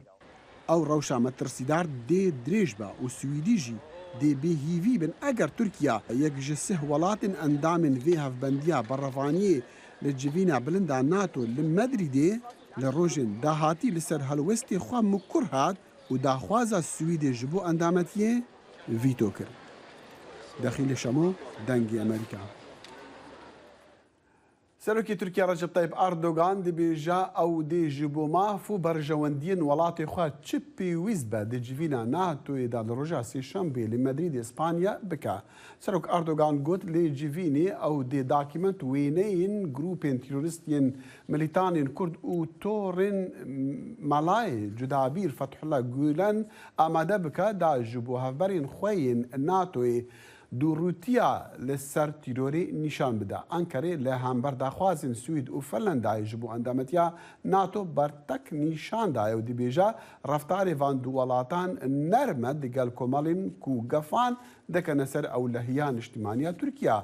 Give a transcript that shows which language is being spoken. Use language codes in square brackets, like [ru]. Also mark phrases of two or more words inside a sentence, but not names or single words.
[ku] Ew rewşa metirsîdar dê dirêj be û Swîdî jî dê bêhîvî bin eger Tirkiya yek ji sih welatên endamên vê hevbendiya berrevaniyê li civîna bilinda NATO li Medrîdê li rojên dahatî li ser helwestê xwe mikur hat û daxwaza Swîdê ji bo endametiyê vîto kir. Dexîlê şemo dengê Amerîka. سەرۆکی تورکیا ڕەجەب تایب ئەردۆغان دەبێژە ئەو دێژی بۆ ماف و بەرژەوەندیên وڵاتی خوا چ پێویست بە دژڤینە ناتۆیدا لە ڕۆژا سێشەمبێ لە مەدرید ئیسپانیا بکە. سەرۆک ئەردۆغان گوت لێ جیڤینێ ئەو دێ داکیمنت وێنەین گروپên تیرۆریستên ملیتانên کورد û تۆڕên مەلایê cudabîr Fethullah Gülen ئامادە بکە دا ji بۆ hevberên xwe yên NATOyê دووڕوتیا لەسەر تیرۆری نیشان بدە. ئەنکەرێ لە هەمبەر داخوازین سوید و فەرلەندای ji بۆ ئەندامەتیا ناتۆ بەرتەک نیشاندایە و دەبێژە ڕەفتارێ ڤان دوو وڵاتان نەرمە دەگەل کۆمەڵین و گەفان دەکەنە سەر ئەو لەهیە نیشتیمانیە تورکیا.